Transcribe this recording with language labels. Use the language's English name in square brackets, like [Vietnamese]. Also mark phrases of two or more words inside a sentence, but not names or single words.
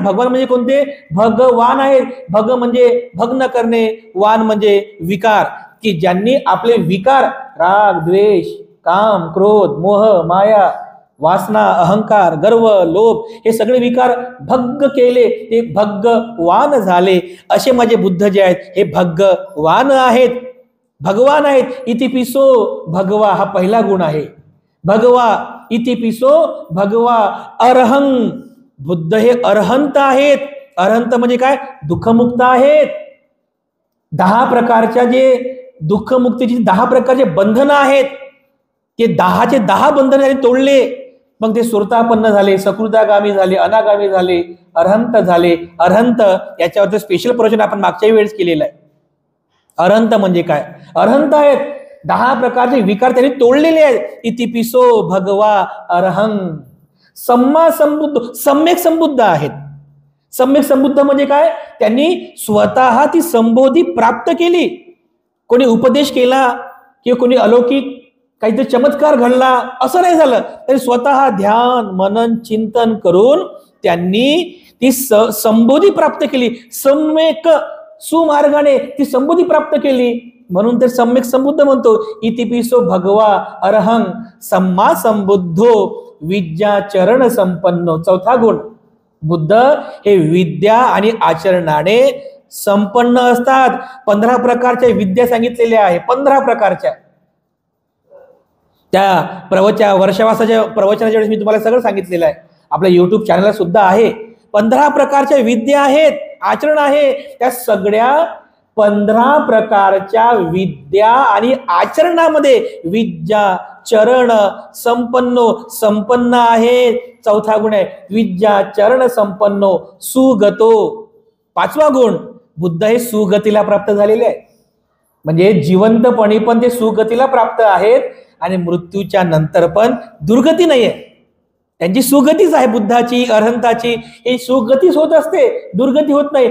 [Marathi] भगवान म्हणजे कोणते, भगवान आहेत. भग म्हणजे भग्न करणे, वान म्हणजे विकार, की ज्यांनी आपले विकार राग द्वेष काम क्रोध मोह माया वासना अहंकार गर्व लोभ हे सगळे विकार भग्ग केले, ते भगवान झाले. असे माझे बुद्ध जे आहेत हे भगवान आहेत, भगवान आहेत. [Pali] इतिपिसो भगवा [Marathi] हा पहिला गुण आहे. [Pali] भगवा इतिपिसो भगवा अरहं, [Marathi] बुद्ध हे अरहंत आहेत. अरहंत म्हणजे काय, दुःखमुक्त आहेत. 10 प्रकारच्या जे दुःखमुक्तीची 10 प्रकारचे बंधनं आहेत, ते 10चे 10 बंधन तोडले, मग ते सुरतापन्न झाले, सकृतागामी झाले, अनागामी झाले, अरहंत झाले. अरहंत याच्यावरती स्पेशल प्रवचन आपण मागच्या वेळेस केलेलं आहे. अरहंत म्हणजे काय, अरहंत आहेत 10 प्रकारचे विकार त्यांनी तोडलेले आहेत. [Pali] इतिपिसो भगवा अरहं [Marathi] सम्यक संबुद्ध आहेत. सम्यक संबुद्ध म्हणजे काय? त्यांनी स्वतः ती संबोधी प्राप्त केली. कोणी उपदेश केला किंवा कोणी अलौकिक काहीतरी चमत्कार घडला असं नाही झालं. तरी स्वतः ध्यान मनन चिंतन करून त्यांनी ती संबोधी प्राप्त केली. सम्यक सुमार्गाने ती संबोधी प्राप्त केली म्हणून तर सम्यक संबुद्ध म्हणतो. [Pali] इतिपिसो भगवा अरहं सम्मा संबुद्धो विद्या चरण संपन्नो. [Marathi] चौथा गुण, बुद्ध हे विद्या आणि आचरणाने संपन्न असतात. 15 प्रकारच्या विद्या सांगितलेल्या आहे. 15 प्रकारच्या. त्या वर्षावासाच्या प्रवचनाच्या वेळेस मी तुम्हाला सगळं सांगितलेलं आहे. आपल्या युट्यूब चॅनलला सुद्धा आहे. 15 प्रकारच्या विद्या आहेत, आचरण आहे. त्या सगळ्या 15 प्रकारच्या विद्या आणि आचरणामध्ये विद्या चरण संपन्न आहे. चौथा गुण आहे [Pali] विद्या चरण संपन्नो सुगतो. [Marathi] 5वा गुण, बुद्ध हे सुगतीला प्राप्त झालेले आहे. म्हणजे जिवंतपणी पण ते सुगतीला प्राप्त आहेत आणि मृत्यूच्या नंतर पण दुर्गती नाहीये. त्यांची सुगतीच आहे. बुद्धाची अरहंताची ही सुगतीच होत असते, दुर्गती होत नाही.